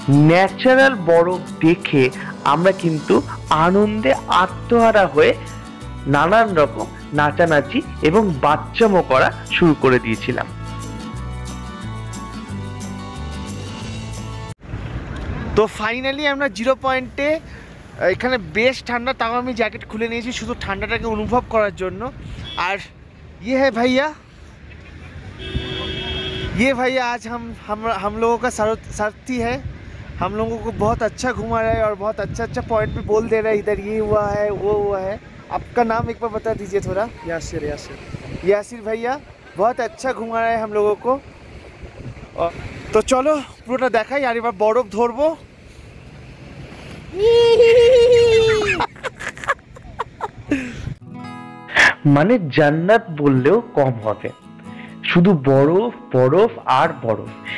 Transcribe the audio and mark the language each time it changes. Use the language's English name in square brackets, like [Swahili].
[Bangla] Natural বরফ দেখে আমরা কিন্তু আনন্দে আত্মহারা হয়ে নানান রকম নাচানাচি এবং বাচ্চামো করা শুরু করে দিয়েছিলাম। তো ফাইনালি আমরা 0 পয়েন্টে। এখানে বেশ ঠান্ডা, তাও আমি জ্যাকেট খুলে নিয়েছি শুধু ঠান্ডাটাকে অনুভব করার জন্য। [Hindi] আর ये है भैया, ये भैया आज हम लोगों का सारथी है। हम लोगों को बहुत अच्छा घुमा रहा है और बहुत अच्छा पॉइंट पे बोल दे रहा है, इधर ये हुआ है वो हुआ है। आपका नाम एक बार बता दीजिए थोड़ा। यासिर भैया बहुत अच्छा घुमा रहा है हम लोगों को। तो चलो [Bangla] পুরোটা দেখাই। আর এবার বরফ ধরবো। মানে জান্নাত বললেও কম হবে, শুধু বরফ বরফ আর বরফ।